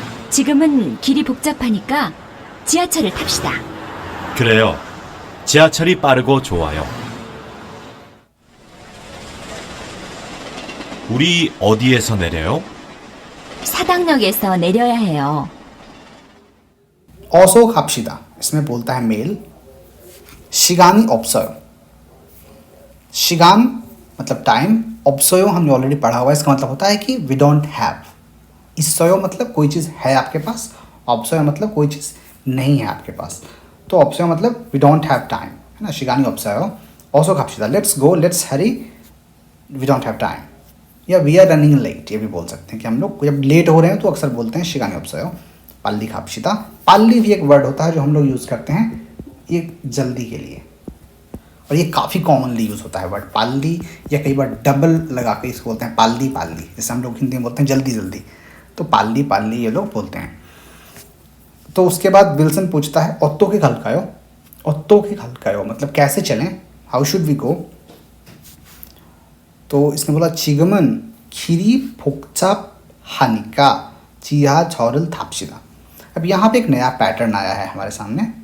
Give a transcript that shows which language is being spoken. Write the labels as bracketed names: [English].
[Korean] 지금은 길이 복잡하니까 지하철을 탑시다. 그래요. 지하철이 빠르고 좋아요. 우리 어디에서 내려요? 사당역에서 내려야 해요. [Hindi] ओसो खापशिदा, इसमें बोलता है मेल। शिगानी ऑप्सोयो, शिगान मतलब टाइम, ऑप्सोयो हमने ऑलरेडी पढ़ा हुआ है, इसका मतलब होता है कि [English] We don't have. [Hindi] इसोयो मतलब कोई चीज़ है आपके पास, ऑप्सोयो मतलब कोई चीज़ नहीं है आपके पास। तो ऑप्सोयो मतलब वी डोंट हैव टाइम, है ना। शिगानी ऑप्सोयो, ओसो खापशिदा, [English] let's go, let's hurry, we don't have time, या we are running late, [Hindi] ये भी बोल सकते हैं कि हम लोग जब लेट हो रहे हैं तो अक्सर बोलते हैं शिगानी ऑप्सोयो। पाल्ली खापशिदा, पाल्ली भी एक वर्ड होता है जो हम लोग यूज़ करते हैं ये जल्दी के लिए, और ये काफ़ी कॉमनली यूज़ होता है वर्ड पाल्ली, या कई बार डबल लगा के इसको बोलते हैं पाल्ली पाल्ली, जैसे हम लोग हिंदी में बोलते हैं जल्दी जल्दी, तो पाल्ली पाल्ली ये लोग बोलते हैं। तो उसके बाद विल्सन पूछता है ओत्तो के खलकायो, ओत्तो के खलकायो मतलब कैसे चलें, [English] How should we go. [Hindi] तो इसने बोला [Korean] 지금은 길이 복잡하니까 지하철을 탑시다। [Hindi] अब यहाँ पे एक नया पैटर्न आया है हमारे सामने।